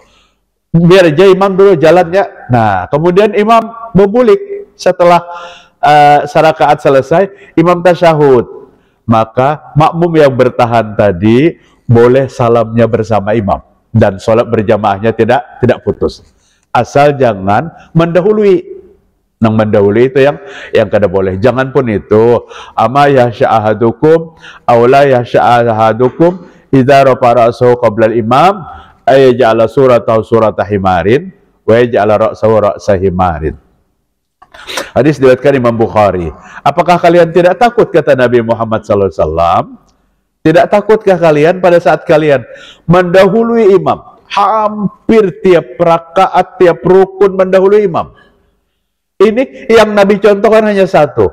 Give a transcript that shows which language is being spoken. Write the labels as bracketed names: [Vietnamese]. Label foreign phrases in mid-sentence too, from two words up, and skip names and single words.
[Indonesian] Biar aja imam dulu jalannya. Nah, kemudian imam berbulik setelah sarakaat selesai, imam tasyahud. Maka makmum yang bertahan tadi boleh salamnya bersama imam dan sholat berjamaahnya tidak putus. Asal jangan mendahului. Nang mendahului itu yang kada boleh. Jangan pun itu. [Arabic] أما يخشى أحدكم أولا يخشى أحدكم إذا رفع رأسه قبل الإمام أي جعل صورته صورة حمار وجعل رأسه رأس حمار. [Indonesian] Hadis diriwayatkan Imam Bukhari. Apakah kalian tidak takut, kata Nabi Muhammad SAW, tidak takutkah kalian pada saat kalian mendahului imam? Hampir tiap rakaat, tiap rukun mendahului imam. Ini yang Nabi contohkan hanya satu.